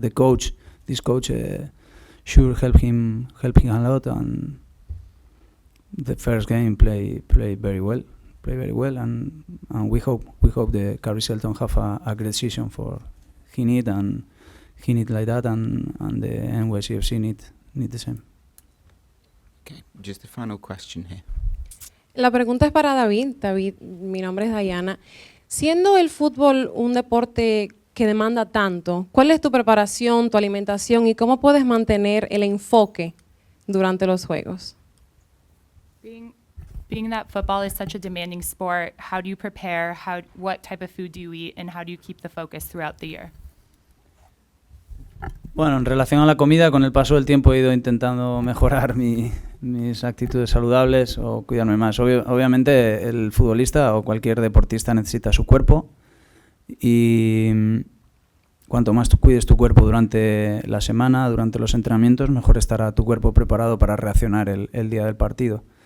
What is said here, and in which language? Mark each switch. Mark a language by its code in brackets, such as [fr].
[en] This coach sure help him a lot, and the first game play very well, and we hope the Kyrie Shelton have a great season for he need like that, and the NYCFC need the same. Okay, just a final question here. [es] La pregunta es para David. David, mi nombre es Diana. Siendo el fútbol un deporte que demanda tanto, ¿cuál es tu preparación, tu alimentación y cómo puedes mantener el enfoque durante los juegos? [en] Being that football is such a demanding sport, how do you prepare? What type of food do you eat, and how do you keep the focus throughout the year? [es] Bueno, en relación a la comida, con el paso del tiempo he ido intentando mejorar mis actitudes saludables o cuidarme más. Obviamente el futbolista o cualquier deportista necesita su cuerpo, y cuanto más tú cuides tu cuerpo durante la semana, durante los entrenamientos, mejor estará tu cuerpo preparado para reaccionar el día del partido.